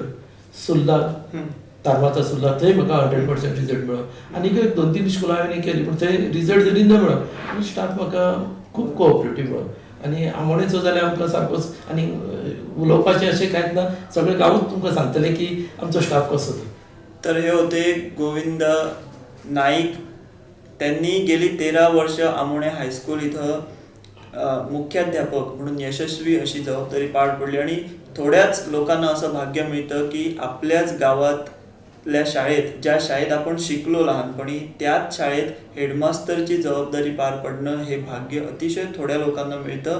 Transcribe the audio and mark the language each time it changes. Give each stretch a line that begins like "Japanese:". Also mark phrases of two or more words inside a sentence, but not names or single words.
Konkani: सुर्ला, तारमाता सुर्ला, थंय म्हाका 100% रिजल्ट मेळ्ळो. आनीक 2-3 स्कुलां हांवें केली, पूण थंय रिजल्ट जरी न मेळ्ळो, आनी स्टाफ म्हाका खूब कोऑपरेटीव मेळ्ळो. आनी आमोणेचो जाल्यार आमकां सारकोच आनी उलोवपाचें अशें कांयच ना, सगळें गांवूच तुमकां सांगतलें की आमचो स्टाफ कसो तो.
Marathi: तर हे होते गोविंद नाईक. त्यांनी गेली 13 वर्ष आमोणे हायस्कूल इथं मुख्याध्यापक म्हणून यशस्वी अशी जबाबदारी पार पडली आणि थोड्याच लोकांना असं भाग्य मिळतं की आपल्याच गावातल्या शाळेत, ज्या शाळेत आपण शिकलो लहानपणी, त्याच शाळेत हेडमास्टरची जबाबदारी पार पडणं हे भाग्य अतिशय थोड्या लोकांना मिळतं.